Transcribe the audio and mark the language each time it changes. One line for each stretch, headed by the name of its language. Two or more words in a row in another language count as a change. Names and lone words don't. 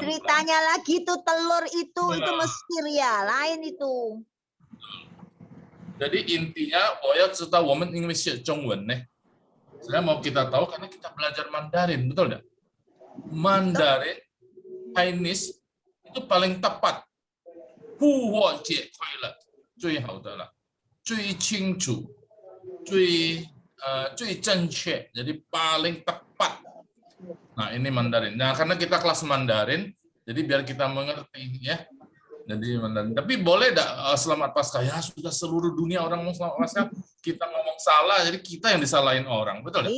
Indonesian: ceritanya lagi tuh telur itu Mesir ya, lain itu. Jadi intinya, kita woman English Zhongwen nih. Saya mau kita tahu karena kita belajar Mandarin, betul enggak?
English: Mandarin Chinese
Indonesian: itu paling tepat.
Chinese: 复活节快乐，最好的了，最清楚，最正确，
Indonesian: jadi paling tepat. Nah, ini Mandarin. Nah, karena kita kelas Mandarin, jadi biar kita mengerti ya. Jadi Mandarin. Tapi boleh enggak selamat Paskah? Ya, sudah seluruh dunia orang mau selamat Paskah, kita ngomong salah, jadi kita yang disalahin orang. Betul enggak?